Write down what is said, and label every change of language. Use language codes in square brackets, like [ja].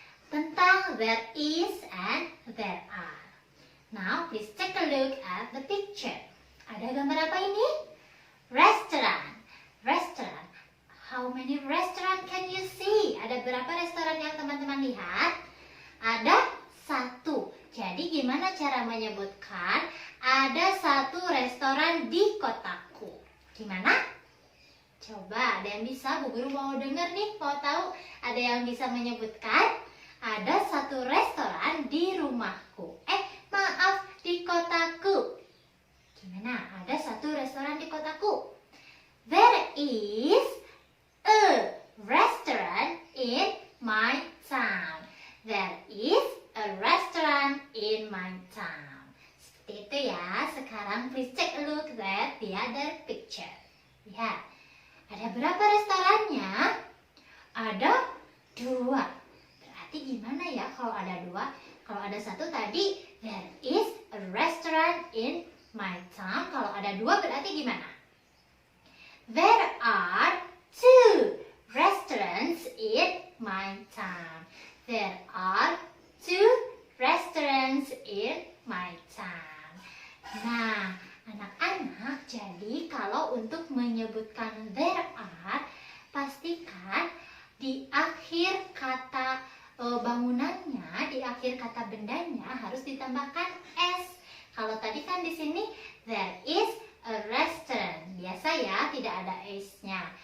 [en] Tentang there is and there are. Now, please take a look at the picture. [id] Ada gambar apa ini? [en] Restaurant. Restaurant. How many restaurant can you see? [id] Ada berapa restoran yang teman-teman lihat? Ada satu. Jadi gimana cara menyebutkan ada satu restoran di kotaku? Gimana? Coba, ada yang bisa? Bu Guru mau denger nih, mau tahu? Ada yang bisa menyebutkan? Ada satu restoran di rumahku. Maaf, di kotaku. Gimana? Ada satu restoran di kotaku. [en] There is a restaurant in my town. There is a restaurant in my town. [id] Seperti itu ya. Sekarang [en] please take a look at the other picture. [id] Lihat. Ada berapa restorannya? Ada 2. Berarti gimana ya kalau ada 2? Kalau ada 1 tadi, [en] there is a restaurant in my town. [id] Kalau ada 2 berarti gimana? [en] There are 2 restaurants in my town. There are 2 restaurants in my town. [id] Nah, anak-anak, jadi kalau untuk menyebutkan there are, pastikan di akhir kata bangunannya, di akhir kata bendanya harus ditambahkan s. Kalau tadi kan di sini [en] there is a restaurant, [id] biasa ya, tidak ada s-nya.